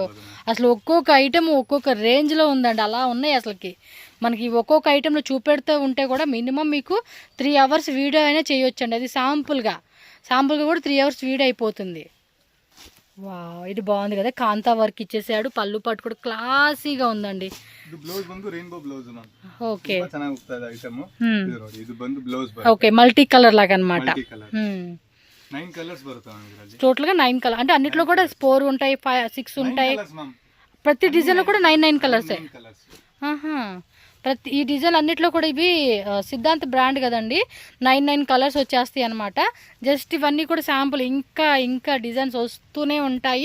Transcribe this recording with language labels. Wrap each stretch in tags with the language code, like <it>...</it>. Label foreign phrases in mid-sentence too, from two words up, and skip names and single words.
<te>అసలు ఒక్కొక్క ఐటమ్ ఒక్కొక్క రేంజ్లో ఉందండి, అలా ఉన్నాయి అసలుకి. మనకి ఒక్కొక్క ఐటెంలో చూపెడుతూ ఉంటే కూడా మినిమం మీకు 3</te> <en>hours video</en> <te>అయినా చేయొచ్చండి. అది శాంపుల్గా కూడా 3</te> <en>hours video</en> <te>అయిపోతుంది. వావ్, ఇది బాగుంది కదా, కాంతా వర్క్ ఇచ్చేసాడు, పళ్ళు పట్టు కూడా క్లాసీగా ఉందండి.</te> <kn>ಇದು ಬ್ಲೌಸ್ ಬಂದು</kn> <en>rainbow blouse ma'am.</en> <te>ఓకే.</te> <kn>ತುಂಬಾ ಚೆನ್ನಾಗಿ ಹೋಗ್ತಾ ಇದೆ ಐಟಮ್. ಇದು ನೋಡಿ, ಇದು ಬಂದು ಬ್ಲೌಸ್</kn> <te>ఓకే,</te> <en>multi color</en> <te>లాగా అనమాట.</te> <en>multi color</en> <kn>9 ಕಲರ್ಸ್ ಬರುತ್ತೆ ಮ್ಯಾಮ್ ಇದರಲ್ಲಿ.</kn> <te>టోటల్ గా 9 కలర్ అంటే అన్నిట్లో కూడా 4 ఉంటాయి, 5 6 ఉంటాయి.</te> <en>colors ma'am.</en> <te>ప్రతి డిజైన్ లో కూడా 9 కలర్స్. 9 కలర్స్. ప్రతి ఈ డిజైన్ అన్నిట్లో కూడా ఇవి సిద్ధాంత్ బ్రాండ్ కదండి, 9 కలర్స్ వచ్చేస్తాయి అనమాట. జస్ట్ ఇవన్నీ కూడా శాంపుల్, ఇంకా డిజైన్స్ వస్తూనే ఉంటాయి.</te>